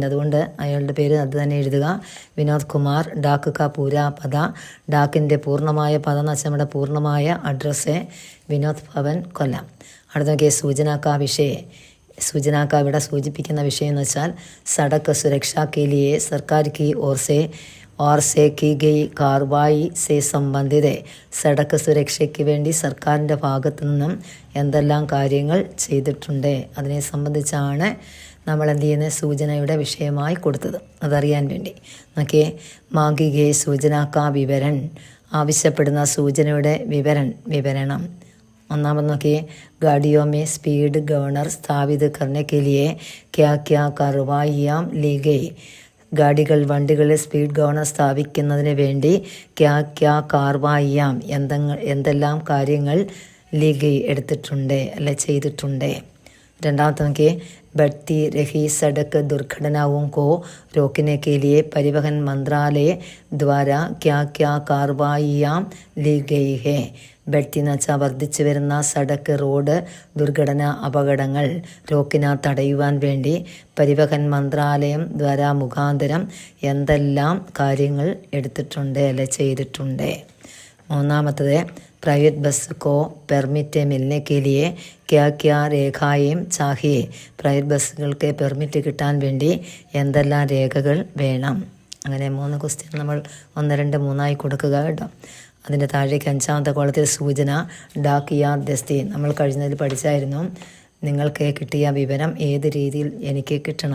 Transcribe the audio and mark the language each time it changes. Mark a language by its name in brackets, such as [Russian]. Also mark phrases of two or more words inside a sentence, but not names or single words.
[Malayalam] അതുകൊണ്ട് അയാളുടെ പേര് അത് തന്നെ എഴുതുക. വിനോദ് കുമാർ. [Hindi] डाक का पूरा पता, [Malayalam] ഡാക്കിൻ്റെ പൂർണ്ണമായ പദം എന്ന് വെച്ചാൽ നമ്മുടെ പൂർണ്ണമായ അഡ്രസ്സ് വിനോദ് ഭവൻ കൊല്ലം. അടുത്ത നോക്കിയ [Hindi] सूचना का विषय. [Malayalam] സൂചനാക്ക ഇവിടെ സൂചിപ്പിക്കുന്ന വിഷയം എന്ന് വെച്ചാൽ [Hindi] सड़क सुरक्षा के लिए सरकार की ओर से की गई कार्रवाई से संबंधित. [Malayalam] സടക്ക് സുരക്ഷയ്ക്ക് വേണ്ടി സർക്കാരിൻ്റെ ഭാഗത്തു നിന്നും എന്തെല്ലാം കാര്യങ്ങൾ ചെയ്തിട്ടുണ്ട് അതിനെ സംബന്ധിച്ചാണ് നമ്മൾ എന്ത് ചെയ്യുന്നത്, സൂചനയുടെ വിഷയമായി കൊടുത്തത്. അതറിയാൻ വേണ്ടി നോക്കിയേ, [Hindi] मांगी गई सूचना का विवरण, [Malayalam] ആവശ്യപ്പെടുന്ന സൂചനയുടെ വിവരണം. ഒന്നാമത് നോക്കിയേ, [Hindi] गाड़ियों में स्पीड गवर्नर स्थापित करने के लिए क्या क्या कार्रवाइयाँ ली गई. [Malayalam] വണ്ടികളിൽ സ്പീഡ് ഗവർണർ സ്ഥാപിക്കുന്നതിന് വേണ്ടി [Hindi] क्या क्या कार्रवाइयां, [Malayalam] എന്തെല്ലാം കാര്യങ്ങൾ [Hindi] ली गई [Malayalam] എടുത്തിട്ടുണ്ട് അല്ലെ ചെയ്തിട്ടുണ്ട്. രണ്ടാമത്തെ നോക്കിയേ, [Hindi] बढ़ती रही सड़क दुर्घटनाओं को रोकने के लिए परिवहन मंत्रालय द्वारा क्या क्या कार्रवाइयाँ ली गई है. [Malayalam] बढ़ती എന്ന് വെച്ചാൽ വർദ്ധിച്ചു വരുന്ന സടക്ക് റോഡ് ദുർഘടന അപകടങ്ങൾ തടയുവാൻ വേണ്ടി പരിവഹൻ മന്ത്രാലയം ദ്വാരാ മുഖാന്തരം എന്തെല്ലാം കാര്യങ്ങൾ എടുത്തിട്ടുണ്ട് അല്ലെ ചെയ്തിട്ടുണ്ട്. മൂന്നാമത്തത്, [Hindi] प्राइवेट बस को परमिट मिलने के लिए क्या क्या रेखाएं चाहिए, [Malayalam] പ്രൈവറ്റ് ബസ്സുകൾക്ക് പെർമിറ്റ് കിട്ടാൻ വേണ്ടി എന്തെല്ലാം രേഖകൾ വേണം. അങ്ങനെ 3 ക്വസ്റ്റ്യൻ നമ്മൾ 1, 2, 3 കൊടുക്കുക കേട്ടോ. അതിൻ്റെ താഴേക്ക് 5ാമത്തെ കോളത്തിൽ [Hindi] सूचना डाक या दस्ती. [Malayalam] നമ്മൾ കഴിഞ്ഞതിൽ പഠിച്ചായിരുന്നു, നിങ്ങൾക്ക് കിട്ടിയ വിവരം ഏത് രീതിയിൽ എനിക്ക് കിട്ടണം.